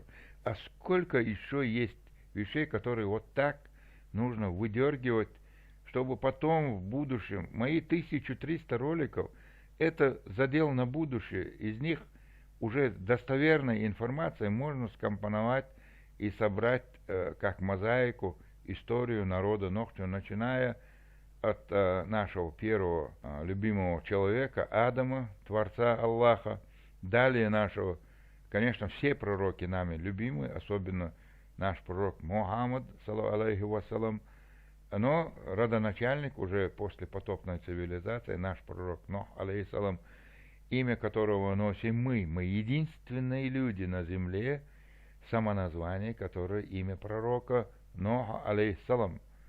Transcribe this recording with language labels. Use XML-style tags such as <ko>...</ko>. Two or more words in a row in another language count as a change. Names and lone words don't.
<ru>А сколько еще есть вещей, которые вот так нужно выдергивать, чтобы потом в будущем, мои 1300 роликов, это задел на будущее, из них уже достоверной информацией можно скомпоновать и собрать как мозаику историю народа Нохчо, начиная от нашего первого любимого человека, Адама, Творца Аллаха, далее нашего, конечно, все пророки нами любимы, особенно наш пророк Мухаммад,</ru> <ar>صلى الله عليه وسلم,</ar> <ru>но родоначальник уже после потопной цивилизации, наш пророк Нух, алейхиссалам, имя которого носим мы единственные люди на земле, самоназвание, которое имя пророка Нуха, алейхиссалам.</ru>